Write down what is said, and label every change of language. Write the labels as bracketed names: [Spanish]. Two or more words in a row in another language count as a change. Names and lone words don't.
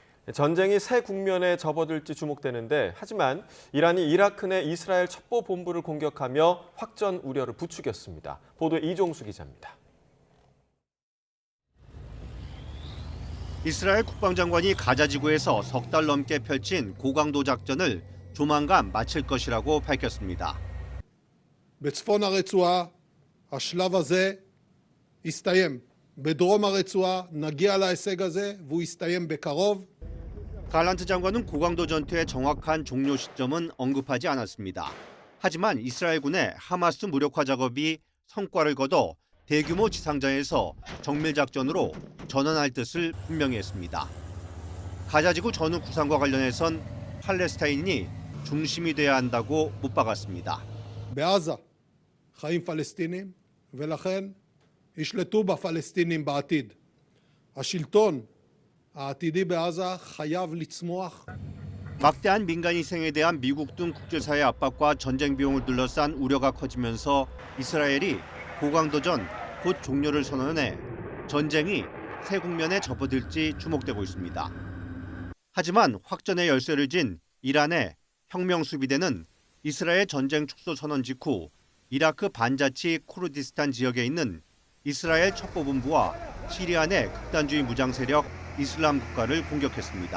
[Korean] 전쟁이 새 국면에 접어들지 주목되는데 하지만 이란이 이라크 내 이스라엘 첩보 본부를 공격하며 확전 우려를 부추겼습니다. 보도에 이종수 기자입니다. 이스라엘 국방장관이 가자 지구에서 석 달 넘게 펼친 고강도 작전을 조만간 마칠 것이라고 밝혔습니다. [Hebrew] בצפון הרצועה, השלב הזה יסתיים. בדרום הרצועה נגיע להישג הזה והוא יסתיים בקרוב. [Korean] 갈란트 장관은 고강도 전투의 정확한 종료 시점은 언급하지 않았습니다. 하지만 이스라엘군의 하마스 무력화 작업이 성과를 거둬 대규모 지상전에서 정밀 작전으로 전환할 뜻을 분명히 했습니다. 가자지구 전후 구상과 관련해선 팔레스타인이 중심이 돼야 한다고 못 박았습니다. [Hebrew] בעזה חיים פלסטינים ולכן ישלטו בפלסטינים בעתיד. השלטון העתידי בעזה חייב לצמוח. [Korean] 막대한 민간 희생에 대한 미국 등 국제사회 압박과 전쟁 비용을 둘러싼 우려가 커지면서 이스라엘이 고강도전 곧 종료를 선언해 전쟁이 새 국면에 접어들지 주목되고 있습니다. 하지만 확전의 열쇠를 쥔 이란의 혁명수비대는 이스라엘 전쟁 축소 선언 직후 이라크 반자치 쿠르디스탄 지역에 있는 이스라엘 첩보본부와 시리아 내 극단주의 무장 세력 이슬람 국가를 공격했습니다.